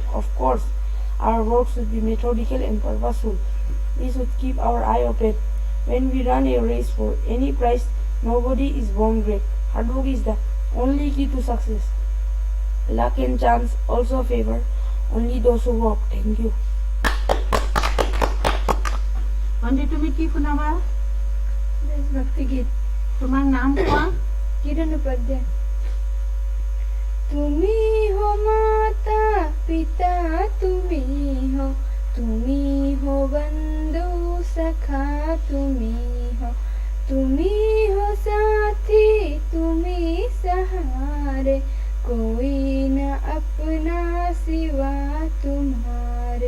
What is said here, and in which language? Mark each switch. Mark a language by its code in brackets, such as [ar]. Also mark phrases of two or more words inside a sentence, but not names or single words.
[en] Of course, our work should be methodical and purposeful. We should keep our eye open. When we run a race for any prize, nobody is born great. Hard work is the only key to success. Luck and chance also favor only those who work. Thank you. [as] ভণ্টি তুমি কি শুনাবা? [hi] देशभक्ति गीत। [as] তোমাৰ নাম কোৱা? [hi] किरण उपाध्याय। तुम्ही हो माता पिता, तुम्ही हो बंधु सखा, तुम्ही हो साथी, तुम्ही सहारे, कोई न अपना सिवा तुम्हारे।